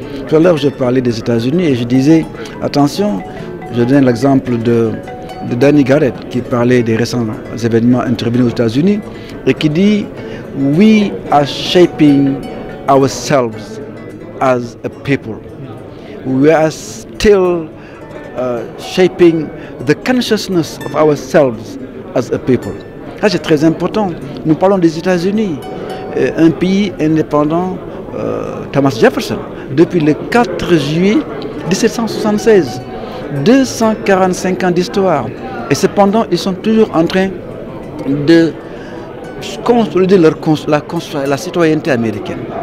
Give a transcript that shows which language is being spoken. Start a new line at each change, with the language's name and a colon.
French: Tout à l'heure, je parlais des États-Unis et je disais, attention, je donne l'exemple de Danny Garrett qui parlait des récents événements intervenus aux États-Unis et qui dit «
English: We are shaping ourselves as a people. We are still shaping the consciousness of ourselves as a people. »
French: Ça, c'est très important. Nous parlons des États-Unis, un pays indépendant, Thomas Jefferson, depuis le 4 juillet 1776. 245 ans d'histoire. Et cependant, ils sont toujours en train de consolider la citoyenneté américaine.